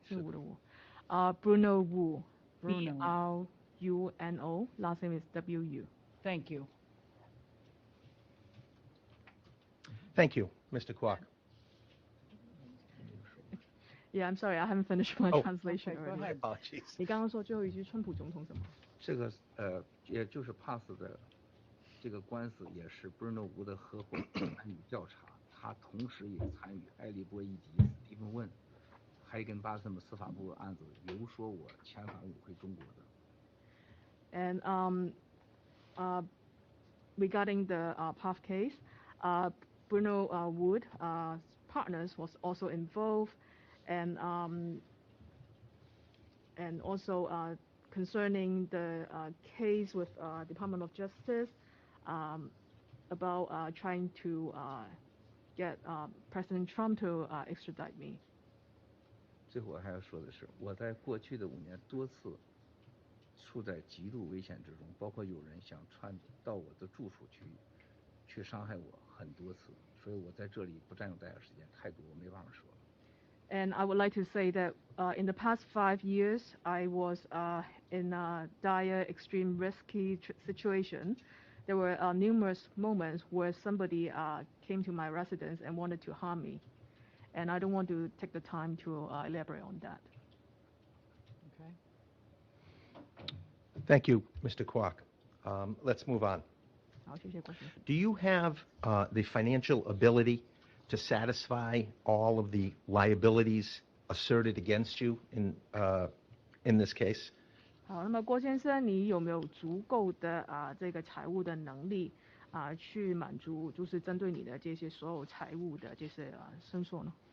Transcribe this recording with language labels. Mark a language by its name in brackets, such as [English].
[Chinese] 姓吴的吴。 [English] Bruno Wu. Bruno. B-R-U-N-O. Last name is W-U. Thank you. Thank you, Mr. Kwok. Yeah, I'm sorry, I haven't finished my translation Okay, go already. ahead. Apologies. [Chinese] 你刚刚说最后一句，川普总统什么？这个也就是 PAS 的这个官司也是 Bernard Wu 的合伙人参与调查，他同时也参与埃利波伊迪、史蒂芬问、Higginbotham 司法部案子，游说我遣返我回中国的。 [English] And regarding the PAF case, Bruno Wood partners was also involved, and also concerning the case with Department of Justice about trying to get President Trump to extradite me. [Chinese] 最后我还要说的是，我在过去的5年多次处在极度危险之中，包括有人想窜到我的住处去伤害我很多次，所以我在这里不占用大家时间太多，我没办法说了。 [English] And I would like to say that in the past 5 years, I was in a dire, extreme, risky situation. There were numerous moments where somebody came to my residence and wanted to harm me. And I don't want to take the time to elaborate on that. Okay. Thank you, Mr. Kwok. Let's move on. [Chinese] 好，谢谢郭先生。 [English] Do you have the financial ability to satisfy all of the liabilities asserted against you in this case? [Chinese] 好，那么郭先生，你有没有足够的这个财务的能力去满足就是针对你的这些所有财务的这些申诉呢？